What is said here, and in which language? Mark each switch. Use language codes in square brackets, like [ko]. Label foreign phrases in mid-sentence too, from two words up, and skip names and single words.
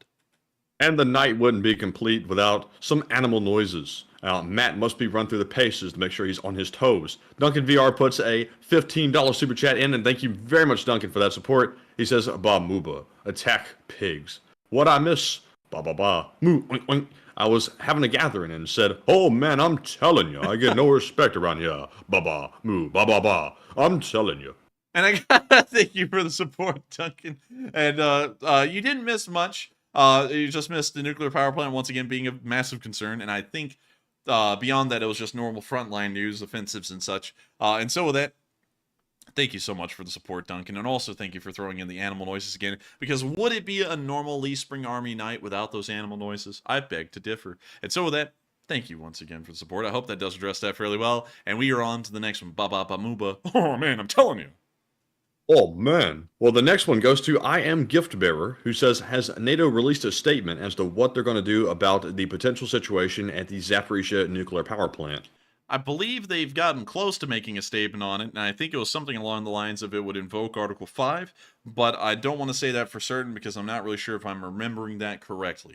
[en] And the night wouldn't be complete without some animal noises. Matt must be run through the paces to make sure he's on his toes. Duncan VR puts a $15 super chat in, and thank you very much, Duncan, for that support. He says, "Ba Muba, attack pigs. What I miss? Ba ba ba, moo, oink, oink. I was having a gathering and said, oh man, I'm telling you, I get no respect around here. Ba ba, moo, ba ba ba. I'm telling you." And I gotta thank you for the support, Duncan. And you didn't miss much. You just missed the nuclear power plant once again being a massive concern. And I think beyond that, it was just normal frontline news, offensives and such. And so with that, thank you so much for the support, Duncan. And also thank you for throwing in the animal noises again. Because would it be a normal Lee Spring Army night without those animal noises? I beg to differ. And so with that, thank you once again for the support. I hope that does address that fairly well. And we are on to the next one. Ba ba ba mooba. Oh man, I'm telling you. Oh man. Well, the next one goes to I Am Gift Bearer, who says, "Has NATO released a statement as to what they're going to do about the potential situation at the Zaporizhzhia nuclear power plant?" I believe they've gotten close to making a statement on it, and I think it was something along the lines of it would invoke Article 5, but I don't want to say that for certain because I'm not really sure if I'm remembering that correctly.